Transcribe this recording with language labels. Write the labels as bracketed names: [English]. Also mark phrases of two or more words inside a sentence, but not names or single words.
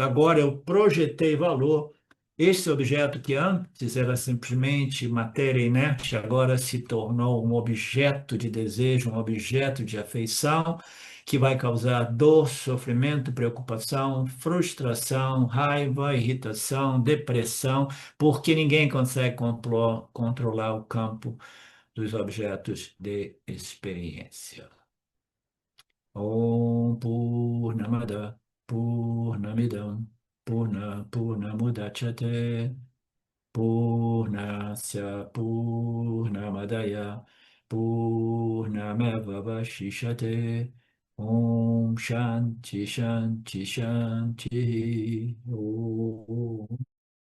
[Portuguese] Agora eu projetei valor. Esse objeto que antes era simplesmente matéria inerte, agora se tornou um objeto de desejo, um objeto de afeição, que vai causar dor, sofrimento, preocupação, frustração, raiva, irritação, depressão, porque ninguém consegue controlar o campo dos objetos de experiência. [Sanskrit] Om Purnamada Purnamidam Purnamudachyate Purnasya Purnamadaya Purnamevavashishate Om Shanti Shanti Shanti Om